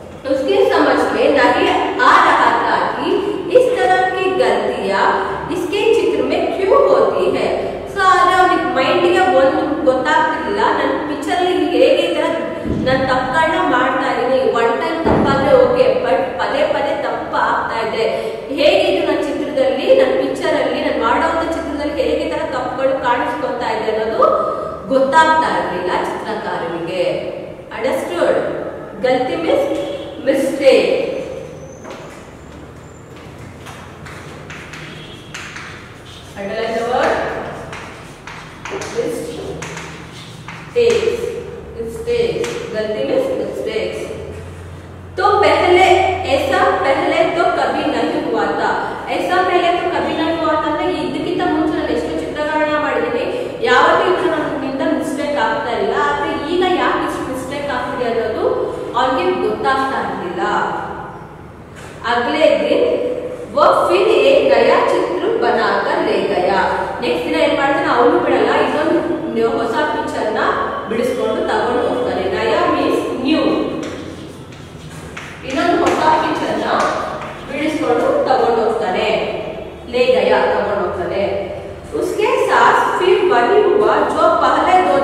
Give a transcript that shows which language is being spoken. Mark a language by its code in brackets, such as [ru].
[hi] उसके समझ में नहीं आ रहा था कि इस तरह की गलतियां इसके चित्र में क्यों होती है। [kn] सो आದ್ರೆ ಅವನಿಗೆ ಮೈಂಡ್ಗೆ ಒಂದು ಗೊತ್ತಾಗ್ತಿಲ್ಲ ನನ್ನ ಪಿಕ್ಚರ್ ಅಲ್ಲಿ ಹೇಗೆ ಈ ತರ ನಾನು ತಪ್ಪುಗಳನ್ನ ಮಾಡ್ತಾ ಇದ್ದೀನಿ, ಒನ್ ಟೈಮ್ ತಪ್ಪಾದ್ರೆ ಓಕೆ, ಬಟ್ ಪದೇ ಪದೇ ತಪ್ಪು ಆಗ್ತಾ ಇದೆ, ಹೇಗೆ ಇದು ನನ್ನ ಚಿತ್ರದಲ್ಲಿ ನನ್ನ ಪಿಕ್ಚರ್ ಅಲ್ಲಿ ನಾನು ಮಾಡೋಂಥ ಚಿತ್ರದಲ್ಲಿ ಹೇಗೆ ತರ ತಪ್ಪುಗಳು ಕಾಣಿಸ್ಕೊತಾ ಇದೆ ಅನ್ನೋದು ಗೊತ್ತಾಗ್ತಾ ಇರಲಿಲ್ಲ ಚಿತ್ರಕಾರನಿಗೆ। [en] Understood? ಗಲ್ತಿ means mistake. Underline the word mistakes। गलती means mistakes. [hi] तो ऐसा पहले तो कभी नहीं हुआ था। ऐसा पहले तो कभी नहीं हुआ था [kn] ಅಂದ್ರೆ ಇದಕ್ಕಿಂತ ಮುಂಚೆ ನಾನು ಎಷ್ಟು ಚಿತ್ರಗಳನ್ನ ಮಾಡಿದ್ದೀನಿ ಯಾವತ್ತೂ ಈ ತರ ನನ್ನಿಂದ ಮಿಸ್ಟೇಕ್ ಆಗ್ತಾ ಇಲ್ಲ, ಆದ್ರೆ ಈಗ ಯಾಕೆ ಇಷ್ಟು ಮಿಸ್ಟೇಕ್ ಆಗ್ತಿದೆ ಅನ್ನೋದು ಅವನಿಗೆ ಗೊತ್ತಾಗ್ತಾ ಇರಲಿಲ್ಲ। [hi] अगले दिन वो फिर एक नया चित्र बनाकर ले गया। [kn] नेक्स्ट दिन ಏನ್ ಮಾಡ್ತಾನೆ ಅವನು ಬಿಡಲ್ಲ, ಇನ್ನೊಂದು ಹೊಸ ಪಿಕ್ಚರ್ ನ ಬಿಡಿಸ್ಕೊಂಡು ತಗೊಂಡು ಹೋಗ್ತಾನೆ। [en] ನಯಾ means new. [kn] ಇನ್ನೊಂದು ಹೊಸ ಪಿಕ್ಚರ್ ನ ಬಿಡಿಸ್ಕೊಂಡು ತಗೊಂಡು ಹೋಗ್ತಾನೆ। [hi] ले गया [kn] तಗೊಂಡು ಹೋಗ್ತಾನೆ। [hi] उसके साथ फिर वही हुआ जो पहले